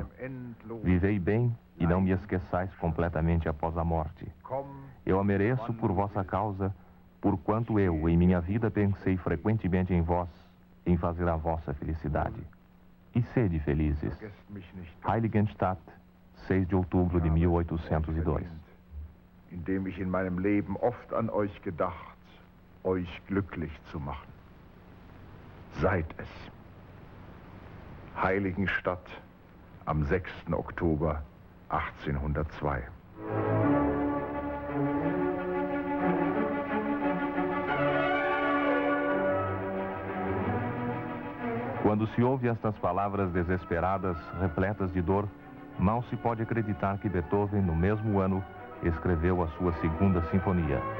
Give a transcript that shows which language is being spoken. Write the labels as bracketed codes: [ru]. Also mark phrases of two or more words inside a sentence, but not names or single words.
[pt] Vivei bem e não me esqueçais completamente após a morte. Eu a mereço por vossa causa, porquanto eu, em minha vida, pensei frequentemente em vós, em fazer a vossa felicidade. E sede felizes. Heiligenstadt, 6 de outubro de 1802. [de] Indem ich in meinem Leben oft an euch gedacht, euch glücklich zu machen. Seid es. Heiligenstadt am 6. Oktober 1802. [pt] Quando se ouve estas palavras desesperadas, repletas de dor, mal se pode acreditar que Beethoven, no mesmo ano, escreveu a sua 2ª sinfonia.